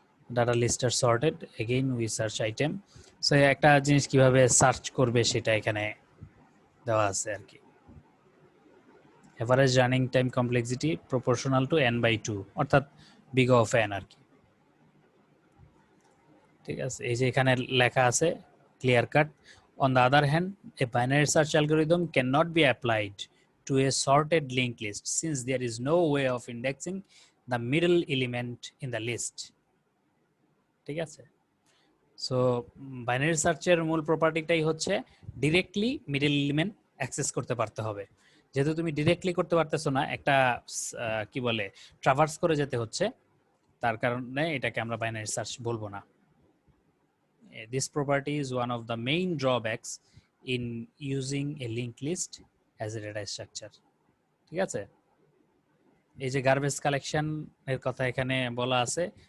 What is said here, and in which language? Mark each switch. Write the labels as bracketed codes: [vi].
[en] Data list are sorted, again we search item. [bn] So একটা জিনিস কিভাবে সার্চ করবে সেটা এখানে দেওয়া আছে আর কি। [en] Average running time complexity proportional to n/2, অর্থাৎ big of n আর কি। [bn] ঠিক আছে, এই যে এখানে লেখা আছে clear cut. On the other hand A binary search algorithm can not be applied [en] to a sorted linked list since there is no way of indexing the middle element in the list. [bn] ঠিক আছে, so binary সার্চের মূল প্রপার্টিটাই হচ্ছে directly middle element access করতে পারতে হবে। যেহেতু তুমি ডিরেক্টলি করতে পারতেছো না, একটা কি বলে ট্রাভার্স করে যেতে হচ্ছে, তার কারণে এটাকে আমরা বাইনারি সার্চ বলবো না। [en] This property is one of the main drawbacks in using a linked list as a data structure. [bn] ঠিক আছে, এই যে গার্বেজ কালেকশন এর কথা এখানে বলা আছে।